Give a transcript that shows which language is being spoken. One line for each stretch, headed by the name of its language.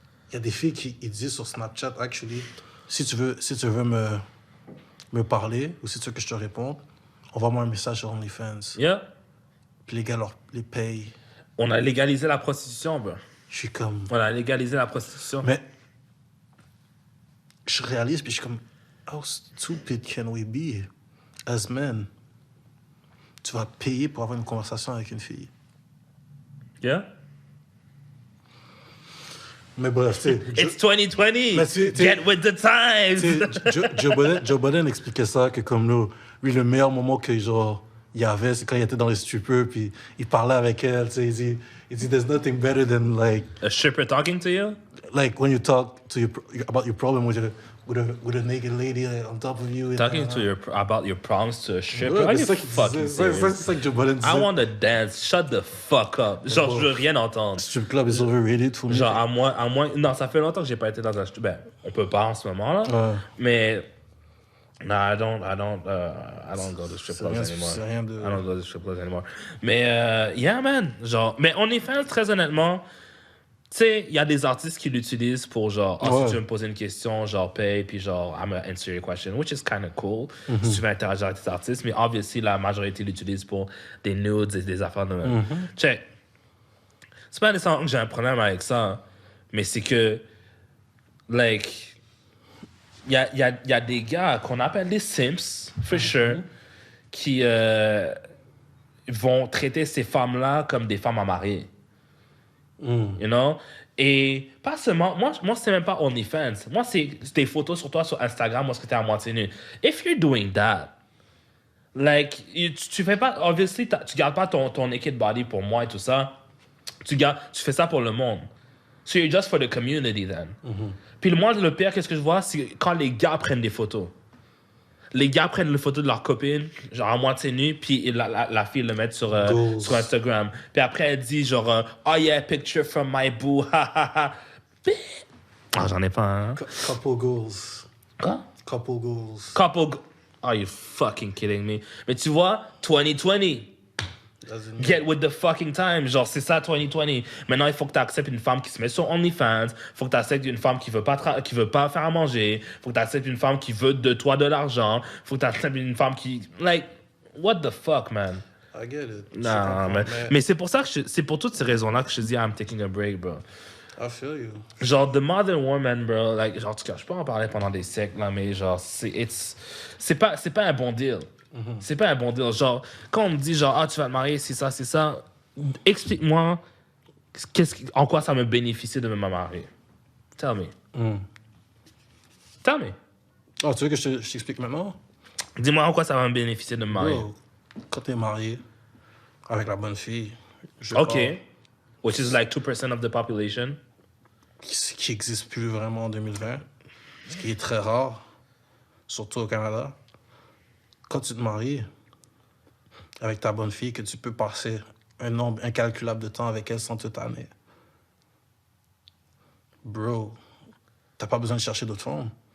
French: Il y a des filles qui disent sur Snapchat, actually, si tu veux me parler ou si tu veux que je te réponde, envoie-moi un message sur OnlyFans.
English: Yeah.
French: Puis les gars les payent. On a légalisé la prostitution, bro. Je suis comme... On a légalisé la prostitution. Mais je réalise, puis je suis comme...
English: How stupid can we be as men?
French: Tu vas payer pour avoir une conversation avec une fille.
English: Yeah.
French: Mais bref, tu sais...
English: It's 2020.
French: Mais
English: Get with the times.
French: Joe Budden expliquait ça, que comme nous, lui, le meilleur moment que, genre, il y avait, c'est quand il était dans les strippers, puis il parlait avec elle, tu sais, il dit,
English: there's nothing better than, like... A stripper talking to you? Like, when you talk to about your problem with a naked lady on top of you. Talking to about your problems to a stripper?
French: Ouais,
English: Are
French: c'est
English: you
French: ça qu'il
English: fucking
French: disait.
English: serious?
French: C'est ça que Joe Budden disait.
English: I want to dance. Shut the fuck up.
French: Genre, je veux rien entendre.
English: Strip club is overrated for me.
French: Genre, à moins... Non, ça fait longtemps que j'ai pas été dans un... Ben, on peut pas en ce moment, là. Ouais. Mais...
English: No, I don't go to strip clubs anymore.
French: C'est rien de...
English: I don't go to strip clubs anymore. Mais, yeah, man.
French: Genre, mais OnlyFans, très honnêtement, tu sais, il y a des artistes qui l'utilisent pour genre, si tu veux me poser une question, genre, paye, puis genre,
English: I'm gonna answer your question, which is kind of cool,
French: si tu veux interagir avec tes artistes. Mais, obviously, la majorité l'utilise pour des nudes et des affaires de même. Check. C'est pas nécessairement que j'ai un problème avec ça, mais c'est que, like... Il y a des gars qu'on appelle des simps,
English: for sure,
French: qui vont traiter ces femmes-là comme des femmes à marier.
English: You know?
French: Et pas seulement... Moi c'est même pas OnlyFans. Moi, c'est des photos sur toi sur Instagram où est-ce que t'es à moitié nu.
English: If you're doing that, like,
French: tu fais pas... Obviously, tu gardes pas ton
English: naked body
French: pour moi et tout ça. Tu fais ça pour le monde.
English: So you're just for the community, then.
French: Puis moi, le pire, qu'est-ce que je vois, c'est quand les gars prennent des photos. Les gars prennent les photos de leur copine, genre à moitié nue, puis la fille le met sur Instagram. Puis après, elle dit genre,
English: oh yeah, picture from my boo,
French: ha ha ha. Ah, j'en ai pas un.
English: Couple goals.
French: Quoi?
English: Couple goals. Are you fucking kidding me?
French: Mais tu vois, 2020.
English: Get with the fucking time.
French: Genre, c'est ça, 2020. Maintenant, il faut que tu acceptes une femme qui se met sur OnlyFans. Il faut que tu acceptes une femme qui veut pas faire à manger. Il faut que tu acceptes une femme qui veut de toi de l'argent. Il faut que tu acceptes une femme qui...
English: Like, what the fuck, man? I get it.
French: Non, mais c'est pour ça que c'est pour toutes ces raisons-là que je dis
English: I'm taking a break, bro. I feel you.
French: Genre,
English: the modern woman, bro, like,
French: genre, en tout cas, je peux en parler pendant des siècles, là, mais genre, c'est pas un bon deal. C'est pas un bon deal. Genre, quand on me dit, genre, ah, tu vas te marier, c'est ça, explique-moi en quoi ça me bénéficie de me marier.
English: Tell me. Tell me.
French: Oh, tu veux que je t'explique maintenant? Dis-moi en quoi ça va me bénéficier de me marier. Bro, quand t'es marié avec la bonne fille,
English: OK. Which is like 2% of the population.
French: Qui n'existe plus vraiment en 2020, ce qui est très rare, surtout au Canada. Quand tu te maries avec ta bonne fille, que tu peux passer un nombre incalculable de temps avec elle sans te tanner, bro, t'as pas besoin de chercher d'autres femmes.